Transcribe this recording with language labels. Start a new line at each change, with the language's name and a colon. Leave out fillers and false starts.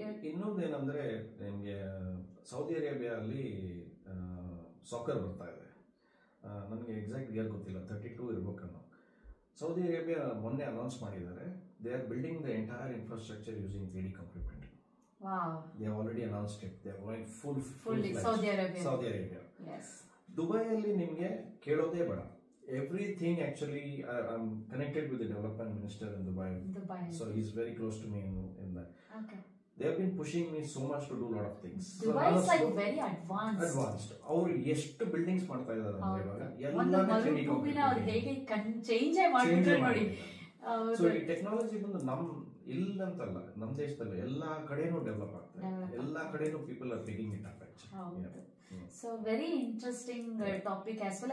Kannada: ಇನ್ನೊಂದೇನಂದ್ರೆ ನಿಮಗೆ Saudi Arabia ಅಲ್ಲಿ soccer ಬರ್ತಾ ಇದೆ. ನನಗೆ ಎಕ್ಸಾಕ್ಟ್ ಇಯರ್ ಗೊತ್ತಿಲ್ಲ, 32 ಇರ್ಬೇಕನ್ನೋ. ಸೌದಿ ಅರೇಬಿಯಾ ಮೊನ್ನೆ ಅನೌನ್ಸ್ ಮಾಡಿದ್ದಾರೆ,
English: They are building the entire infrastructure using 3D concrete painting. Wow. They have already announced it. They are going fully Saudi Arabia. Yes.
Kannada: Dubai alli nimge kelode bada.
English: Everything actually, I'm connected with the development minister in Dubai. So he's very close to me in that. Okay. They have been pushing me so much to do a lot of things. Dubai is like very advanced.
Kannada: ಅವರು ಎಷ್ಟು buildings ಮಾಡ್ತಾ ಇದ್ದಾರೆ ಅಂದ್ರೆ ಇವಾಗ ಒಂದು ಮರುಭೂಮಿನ ಅವ್ರು ಹೇಗೆ change ಮಾಡ್ಬಿಟ್ರು ನೋಡಿ. ಸೊ ಈ ಟೆಕ್ನಾಲಜಿ ಬಂದು ಇಲ್ಲಂತಲ್ಲ, ನಮ್ಮ ದೇಶದಲ್ಲಿ ಎಲ್ಲಾ ಕಡೆನೂ ಡೆವಲಪ್ ಆಗ್ತದೆ, ಎಲ್ಲಾ ಕಡೆನೂ
English: People are picking it up actually. So very interesting topic as well.